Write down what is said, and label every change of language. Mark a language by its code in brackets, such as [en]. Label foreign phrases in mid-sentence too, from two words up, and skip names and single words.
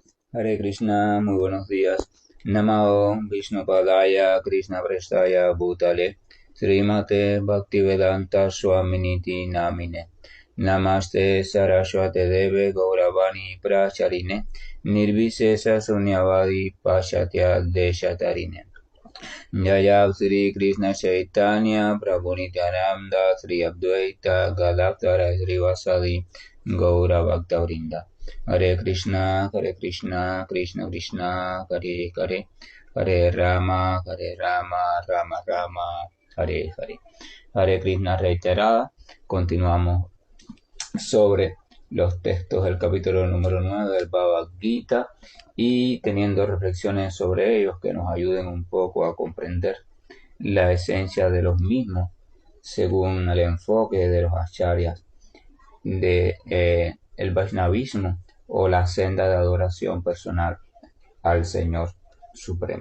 [sa] Hare Krishna, [es] muy buenos días. [sa] Namao Vishnupadaya Krishna Prestaya Bhutale Srimate Bhaktivedanta Swaminiti Namine Namaste Saraswate Deve Gauravani Pracharine Nirvisesa Sunyavadi Pashatya Deshatarine Jaya Sri Krishna Chaitanya Prabhu Nityananda Sri Advaita Gadadhara Srivasadi Gaura Bhaktavrinda Hare Krishna, Krishna Krishna, Hare Hare, Hare Rama, Rama Rama, Hare Hare. Hare Krishna [es] reiterada. Continuamos sobre los textos del capítulo número 9 del Bhagavad Gita y teniendo reflexiones sobre ellos que nos ayuden un poco a comprender la esencia de los mismos según el enfoque de los acharyas de el Vaishnavismo o la senda de adoración personal al Señor Supremo.